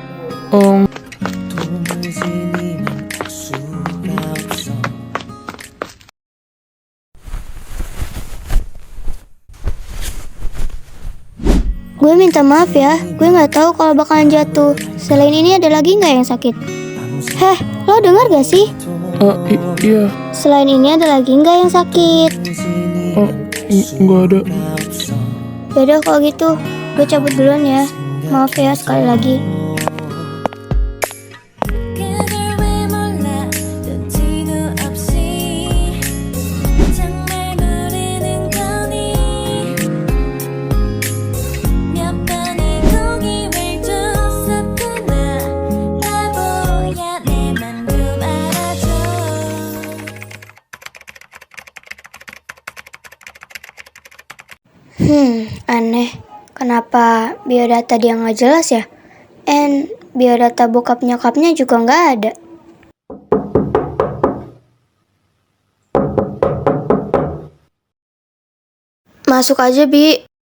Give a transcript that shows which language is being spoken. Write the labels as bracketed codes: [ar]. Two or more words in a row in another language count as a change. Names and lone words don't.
[id] Gue minta maaf ya, gue nggak tahu kalau bakalan jatuh. Selain ini ada lagi nggak yang sakit? Heh, lo dengar gak sih? Iya. Selain ini ada lagi nggak yang sakit? Nggak ada. Yaudah kalau gitu, gue cabut duluan ya. Maaf ya sekali lagi. [ko] 그댈 왜 몰라 눈치도 없이 정말 모르는 거니 몇 번의 고기를 줬었구나 바보야 내 맘 좀 알아줘 [id] Aneh. Kenapa biodata dia nggak jelas ya? And biodata bokap nyokapnya juga nggak ada. Masuk aja, Bi.